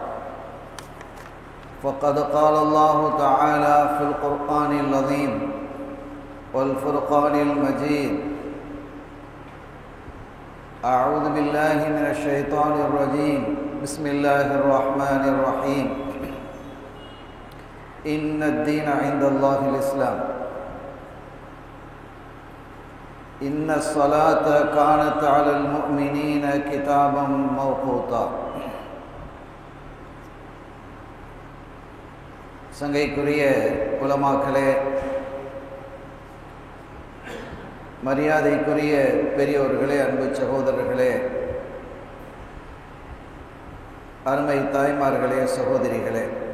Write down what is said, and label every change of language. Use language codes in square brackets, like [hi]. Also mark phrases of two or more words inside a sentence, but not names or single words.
[ar] فقد قال الله تعالى في القرآن العظيم والفرقان المجيد: أعوذ بالله من الشيطان الرجيم، بسم الله الرحمن الرحيم. إن الدين عند الله الإسلام. إن الصلاة كانت على المؤمنين كتابا موقوتا. [ta] சங்கைக்குரிய உலமாக்களே, மரியாதைக்குரிய பெரியோர்களே, அன்பு சகோதரர்களே, அருமை தாய்மார்களே, சகோதரிகளே,